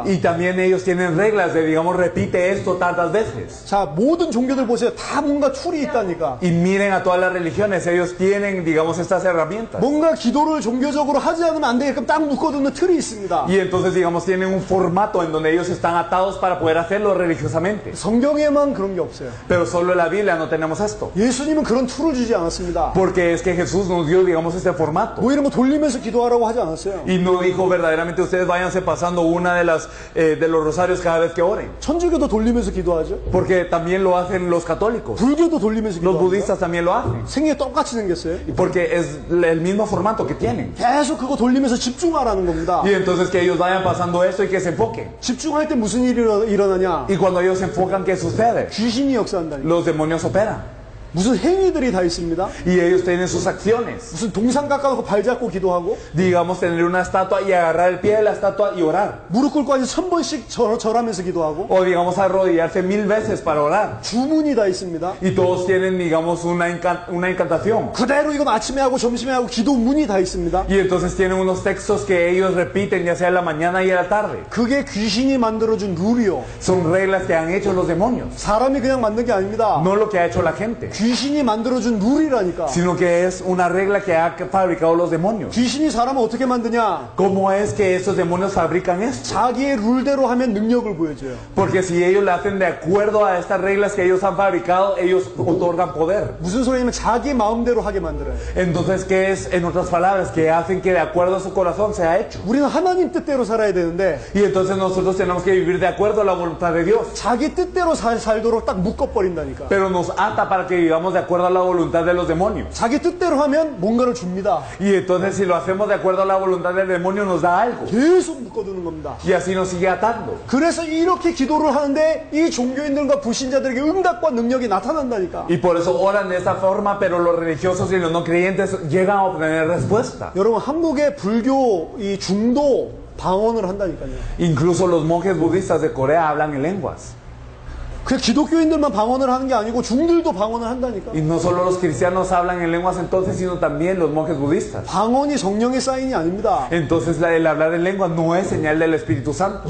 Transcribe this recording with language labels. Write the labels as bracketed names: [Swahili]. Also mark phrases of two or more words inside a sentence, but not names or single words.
[Spanish] Y también ellos tienen reglas de digamos repite esto tantas veces. [Korean] 자, 모든 종교들 보세요. 다 뭔가 툴이 있다니까. [Spanish] Y miren a todas las religiones, ellos tienen digamos estas herramientas. [Korean] 뭔가 기도를 종교적으로 하지 않으면 안 되게끔 딱 묶어두는 틀이 있습니다. [Spanish] Y entonces digamos tienen un formato en donde ellos están atados para poder hacerlo religiosamente. [Korean] 성경에만 그런 게 없어요. [Spanish] Pero solo en la Biblia no tenemos esto. [Korean] 예수님은 그런 툴을 주지 않았습니다. [Spanish] Porque es que Jesús nos dio digamos este formato. [Korean] 뭐 이런 거 돌리면서 기도하라고 하지 않았어요. [Spanish] Y no dijo verdaderamente ustedes váyanse pasando una de los rosarios cada vez que oren. [Korean] 천주교도 돌리면서 기도하죠. [Spanish] Porque también lo hacen los católicos. [Korean] 불교도 돌리면서 [Spanish] Los [Korean] 기도하죠. [Spanish] budistas también lo hacen. [Korean] 생애 똑같이 생겼어요. [Spanish] Porque es el mismo formato que tienen. [Korean] 계속 그거 돌리면서 집중하라는 겁니다. [Spanish] Y entonces que ellos vayan pasando esto y que se enfoquen. [Korean] 집중할 때 무슨 일이 일어나냐? [Spanish] Y cuando ellos se enfocan, ¿qué sucede? [Korean] 귀신이 역사한다니까. [Spanish] Los demonios operan. [Korean] 무슨 행위들이 다 있습니다. [Spanish] Y ellos tienen sus acciones. [Korean] 무슨 동상 깎아놓고 발 잡고 기도하고 [Spanish] Digamos, tener una estatua y agarrar el pie de la estatua y orar. [Korean] 무릎 꿇고 아주 1000번씩 절하면서 기도하고 [Spanish] O digamos, arrodillarse 1000 veces para orar. [Korean] 주문이 다 있습니다. [Spanish] Y todos tienen, digamos, una encantación. [Korean] 그대로 이건 아침에 하고 점심에 하고 기도문이 다 있습니다. [Spanish] Y entonces tienen unos textos que ellos repiten, ya sea en la mañana y en la tarde. [Korean] 그게 귀신이 만들어준 룰이요. [Spanish] Son reglas que han hecho los demonios. [Korean] 사람이 그냥 만든 게 아닙니다. [Spanish] No lo que ha hecho la gente, [Korean] 귀신이 만들어준 룰이라니까. [Spanish] sino que es una regla que ha fabricado los demonios. [Korean] 귀신이 사람을 어떻게 만드냐? [Spanish] ¿Cómo es que estos demonios fabrican esto? [Korean] 자기의 룰대로 하면 능력을 보여줘요. [Spanish] Porque si ellos lo hacen de acuerdo a estas reglas que ellos han fabricado, ellos otorgan poder. [Korean] 무슨 소리냐면 자기 마음대로 하게 만들어요. [Spanish] Entonces, ¿qué es, en otras palabras, que hacen que de acuerdo a su corazón sea hecho? [Korean] 우리는 하나님 뜻대로 살아야 되는데 [Spanish] Y entonces nosotros tenemos que vivir de acuerdo a la voluntad de Dios. [Korean] 자기 뜻대로 살도록 딱 묶어버린다니까. [Spanish] Pero nos ata para que vivamos de acuerdo a la voluntad de los demonios. [Korean] 자기 뜻대로 하면 뭔가를 줍니다. [Spanish] Y entonces si lo hacemos de acuerdo a la voluntad del demonio nos da algo. [Korean] 계속 묶어두는 겁니다. [Spanish] Y así nos sigue atando. [Korean] 그래서 이렇게 기도를 하는데 이 종교인들과 불신자들에게 응답과 능력이 나타난다니까. [Spanish] Y por eso oran de esta forma, pero los religiosos y los no creyentes llegan a obtener respuesta. [Korean] 여러분 한국의 불교 이 중도 방언을 한다니까요. [Spanish] Incluso los monjes budistas de Corea hablan en lenguas. [Korean] 그 기독교인들만 방언을 하는 게 아니고 중들도 방언을 한다니까. [Spanish] Y no solo los cristianos hablan en lenguas entonces, sino también los monjes budistas. [Korean] 방언이 성령의 사인이 아닙니다. [Spanish] Entonces el hablar en lenguas no es señal del Espíritu Santo,